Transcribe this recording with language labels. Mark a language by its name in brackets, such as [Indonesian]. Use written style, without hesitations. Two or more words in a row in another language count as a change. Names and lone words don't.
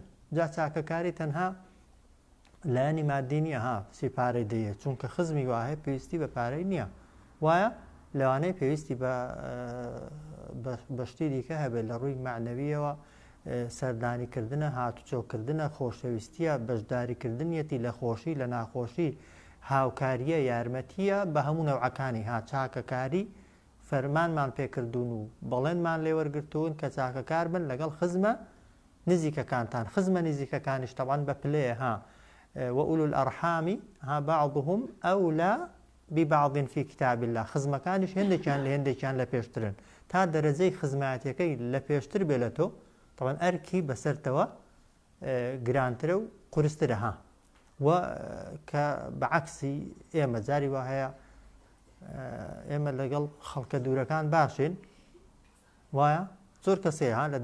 [Central Kurdish] جا چاکەکاری تەنها لایەنی مادی نییە، سیپارەی دەیە، چونکە خزمی وایە پێویستی بە پارەی نییە، وایە لەوانەیە پێویستی بەشتی دیکە هەبێت لە ڕووی معنەویەوە، سەردانیکردنە، هاتوچۆکردنە، خۆشەویستیە، بەشداریکردنیەتی لە خۆشی لە ناخۆشی، هاوکاریە، یارمەتیە بە هەموو نەوعەکانی. چاکەکاری فەرمانمان پێکردوون و بەڵێنمان لێوەرگرتوون کە چاکەکار بن لەگەڵ خزمە نزیکەکانتان. خزمە نزیکەکانیش تەوان بە پلەیە، [Arabic] وأولو الأرحام بعضهم أولى ببعض في كتاب الله، [Central Kurdish] خزمەکانیش هێندێکیان لە هێندێکیان لە پێشترن، تا دەرەجەی خزمەتیەکەی لە پێشتر بێتەوە طبعا ئەرکی بەسەرتەوە گرانترە و قورسترە. و کە بەعکسی ئێمە جاری وا هەیە ئێمە لەگەڵ خەڵکە دوورەکان باشین، وایە زۆر کەسەیە لە